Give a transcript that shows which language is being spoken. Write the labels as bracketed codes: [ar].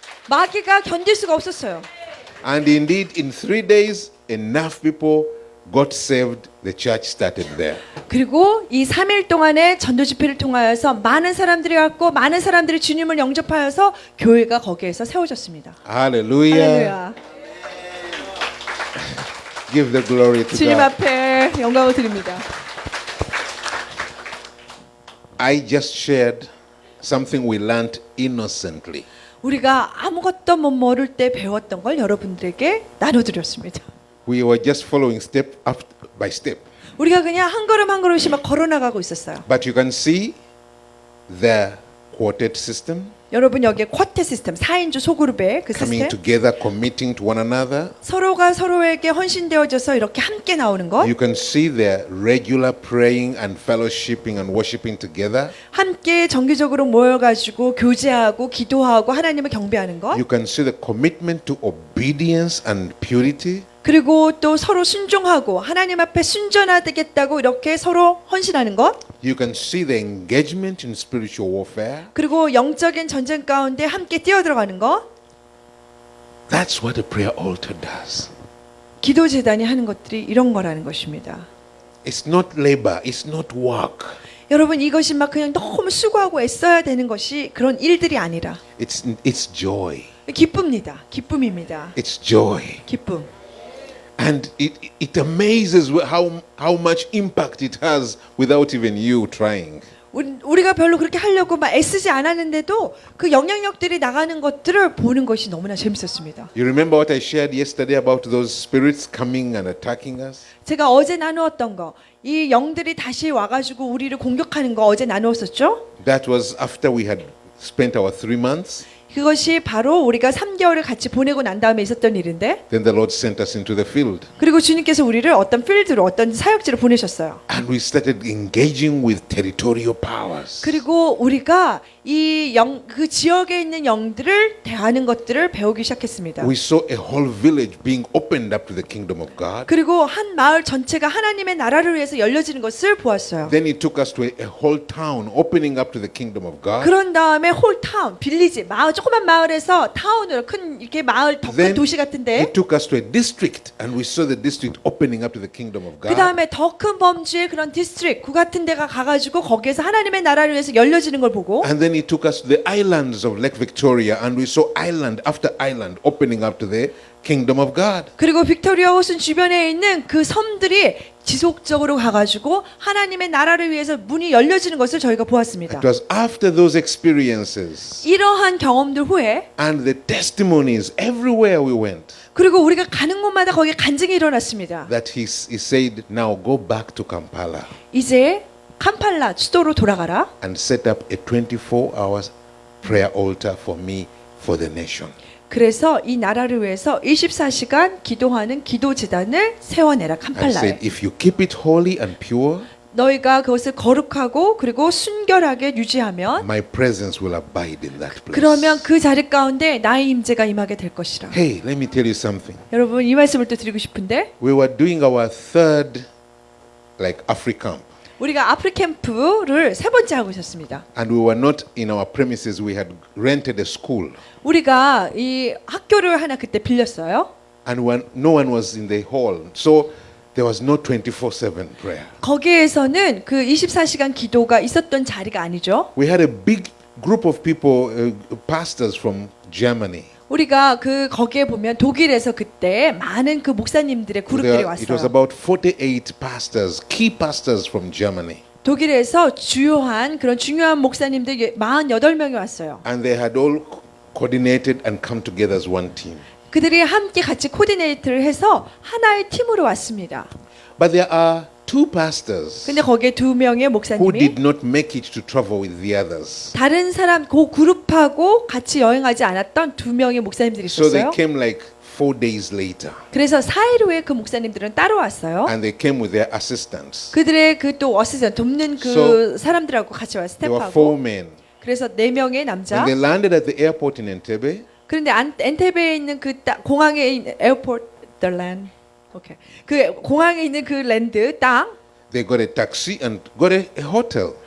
[ko] 마귀가 견딜 수가 없었어요. [en] And indeed, in 3 days, enough people got saved. The church started there. [ko] 그리고 이 3일 동안의 전도 집회를 통하여서 많은 사람들이 왔고 많은 사람들이 주님을 영접하여서 교회가 거기에서 세워졌습니다. [en] Hallelujah. [ko] 할렐루야. [en] Give the glory to [ko] 주님 [en] God. [ko] 앞에 영광을 드립니다. [en] I just shared something we learned innocently. [ko] 우리가 아무것도 못 모를 때 배웠던 걸 여러분들에게 나눠드렸습니다. [en] We were just following step up by step. [ko] 우리가 그냥 한 걸음 한 걸음씩 막 걸어나가고 있었어요. [en] But you can see the quartet system [ko] 여러분 여기에 쿼텟 시스템 4인조 소그룹의 그 [en] coming [ko] 시스템 [en] together, committing to one another. [ko] 서로가 서로에게 헌신되어져서 이렇게 함께 나오는 것 [en] You can see the regular praying and fellowshipping and worshiping together. [ko] 함께 정기적으로 모여가지고 교제하고 기도하고 하나님을 경배하는 것 [en] You can see the commitment to obedience and purity. [ko] 그리고 또 서로 순종하고 하나님 앞에 순전하겠다고 이렇게 서로 헌신하는 것. [en] You can see the engagement in spiritual warfare. [ko] 그리고 영적인 전쟁 가운데 함께 뛰어들어가는 것. [en] That's what a prayer altar does. [ko] 기도 제단이 하는 것들이 이런 거라는 것입니다. [en] It's not labor, it's not work. [ko] 여러분 이것이 막 그냥 너무 수고하고 애써야 되는 것이 그런 일들이 아니라 [en] It's joy. [ko] 기쁨입니다. 기쁨입니다. [en] It's joy. [ko] 기쁨. [en] And it amazes how much impact it has without even you trying. [ko] 우리가 별로 그렇게 하려고 막 애쓰지 않았는데도 그 영향력들이 나가는 것들을 보는 것이 너무나 재밌었습니다. [en] You remember what I shared yesterday about those spirits coming and attacking us? [ko] 제가 어제 나누었던 거, 이 영들이 다시 와가지고 우리를 공격하는 거 어제 나누었었죠? [en] That was after we had spent our 3 months. [ko] 그것이 바로 우리가 3개월을 같이 보내고 난 다음에 있었던 일인데, [en] Then the Lord sent us into the field. [ko] 그리고 주님께서 우리를 어떤 필드로 어떤 사역지로 보내셨어요. [en] And we started engaging with territorial powers. [ko] 그리고 우리가 그 지역에 있는 영들을 대하는 것들을 배우기 시작했습니다. [en] We saw a whole village being opened up to the kingdom of God. [ko] 그리고 한 마을 전체가 하나님의 나라를 위해서 열려지는 것을 보았어요. [en] Then He took us to a whole town opening up to the kingdom of God. [ko] 그런 다음에 홀타운, 빌리지, 마을 조그만 마을에서 타운으로 큰 이렇게 마을 더 큰 [en] Then [ko] 도시 [en] He [ko] 같은데, [en] took us to a district and we saw the district opening up to the kingdom of [ko] 그 [en] God. [ko] 다음에 더 큰 범주의 그런 디스트릭, 구 같은 데가 가가지고 거기에서 하나님의 나라를 위해서 열려지는 걸 보고, [en] And then He took us to the islands of Lake Victoria and we saw island after island opening up to the kingdom of God. [ko] 그리고 빅토리아 호순 주변에 있는 그 섬들이 지속적으로 가가지고 하나님의 나라를 위해서 문이 열려지는 것을 저희가 보았습니다. [en] It was after those experiences [ko] 이러한 경험들 후에, [en] and the testimonies everywhere we went [ko] 그리고 우리가 가는 곳마다 거기에 간증이 일어났습니다. [en] that he said, now go back to Kampala [ko] 이제 캄팔라 수도로 돌아가라. [en] and set up a 24 hours prayer altar for me for the nation. [ko] 그래서 이 나라를 위해서 24시간 기도하는 기도 제단을 세워내라. [en] And [ko] 캄팔라에. [en] said, if you keep it holy and pure, [ko] 너희가 그것을 거룩하고 그리고 순결하게 유지하면, [en] my presence will abide in that place. [ko] 그러면 그 자리 가운데 나의 임재가 임하게 될 것이라. [en] Hey, let me tell you something. [ko] 여러분 이 말씀을 또 드리고 싶은데, [en] We were doing our third Africamp. [ko] 우리가 아프리캠프를 세 번째 하고 있었습니다. [en] And we were not in our premises. We had rented a school. [ko] 우리가 이 학교를 하나 그때 빌렸어요. [en] And no one was in the hall. So there was no 24/7 prayer. [ko] 거기에서는 그 24시간 기도가 있었던 자리가 아니죠. [en] We had a big group of people, pastors from Germany. [ko] 우리가 그 거기에 보면 독일에서 그때 많은 그 목사님들의 그룹들이 [en] It was [ko] 왔어요. [en] about 48 pastors, key pastors from Germany. [ko] 독일에서 주요한 그런 중요한 목사님들 48명이 왔어요. [en] And they had all coordinated and come together as one team. [ko] 그들이 함께 같이 코디네이트를 해서 하나의 팀으로 왔습니다. [en] But there are two pastors [ko] 근데 거기에 두 명의 [en] who [ko] 목사님이 [en] did not make it to travel with the others. [ko] 다른 사람 그 그룹하고 같이 여행하지 않았던 두 명의 목사님들이 [en] So they [ko] 있었어요. [en] came like 4 days later. [ko] 그래서 4일 후에 그 목사님들은 따로 왔어요. [en] And they came with their assistants. [ko] 그들의 그 또 어시스턴 돕는 그 [en] So [ko] 사람들하고 같이 와 [en] There were 4 [ko] 스텝하고. [en] men. [ko] 그래서 4명의 남자. [en] And they landed at the airport in Entebbe. [ko] 그런데 엔테베에 있는 그 공항에 있는 에어포트 [en] the land. [ko] 오케이. 그 공항에 있는 그 랜드 땅. [en] They got a taxi and got a hotel.